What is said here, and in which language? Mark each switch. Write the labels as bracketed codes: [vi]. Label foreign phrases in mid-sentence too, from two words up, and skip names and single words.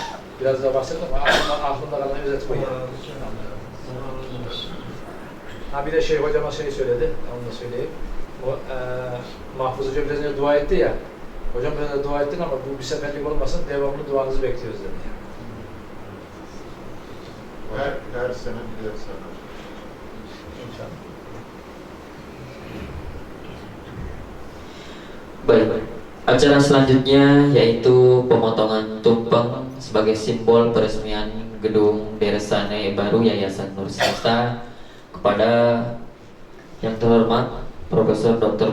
[tr] Biraz daha bahsettim ama aklımda kalan özet bu yani. Bir de hocama söyledi, onu da söyleyeyim. Mahfuz Hoca biraz önce dua etti ya, hocam biraz dua ettin ama bu bir seferlik olmasın, devamlı duanızı bekliyoruz dedi. Her sene bir sene. İnşallah. [id] Baik, acara selanjutnya yaitu pemotongan tumpeng sebagai simbol peresmian gedung Dersane baru Yayasan Nur Semesta kepada yang terhormat Profesor Dr.